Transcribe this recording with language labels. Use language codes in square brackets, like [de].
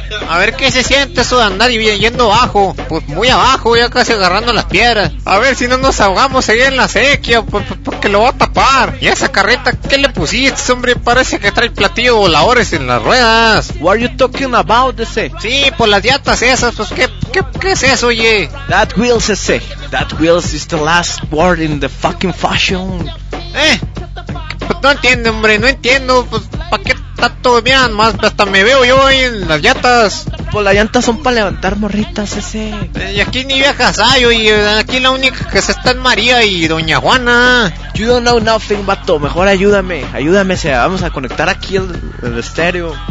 [es] A ver qué se siente eso de andar y yendo abajo. Pues muy abajo, ya casi agarrando las piedras. A ver si no nos ahogamos ahí en la sequía, porque lo va a tapar. ¿Y esa carreta qué le pusiste, hombre? Parece que trae platillo voladores en las ruedas. [en] What are you talking about, ese? [es] Sí, pues las llantas esas, pues ¿qué es eso, oye? [en] That wheels, ese. That wheels is the last word in the fucking fashion. [es] Pues no entiendo, hombre, no entiendo. Pues, ¿para qué tanto? Mira, más hasta me veo yo ahí en las llantas. Pues las llantas son para levantar morritas, ese. Y aquí ni viejas hay, oye. Aquí la única que se está es María y Doña Juana. [en] You don't know nothing, [es] vato. Mejor ayúdame, ese. Vamos a conectar aquí el estéreo.